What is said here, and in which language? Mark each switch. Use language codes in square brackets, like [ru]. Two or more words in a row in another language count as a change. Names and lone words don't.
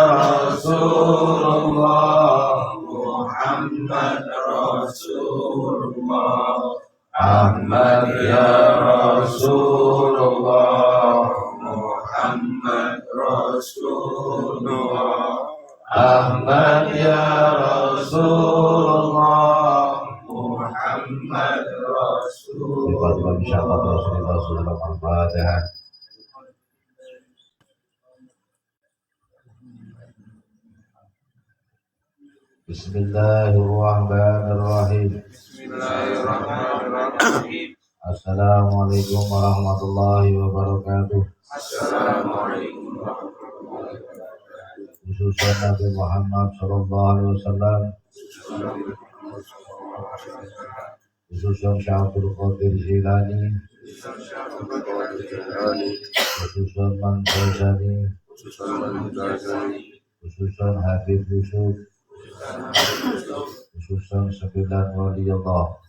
[ar] رسول الله، محمد رسول الله، أحمد يا رسول الله، محمد رسول الله، أحمد يا رسول الله، محمد رسول الله. بسم الله الرحمن الرحيم. بسم الله الرحمن الرحيم. السلام عليكم ورحمة الله وبركاته. السلام عليكم ورحمة الله وبركاته. [id] Khususnya Nabi Muhammad [ar] صلى الله عليه وسلم. [id] Khususnya Syaikhul Qadir Jilani. Khususnya Man Ghazali. Khususnya Habib Yusuf. Khususnya 9 wali Allah.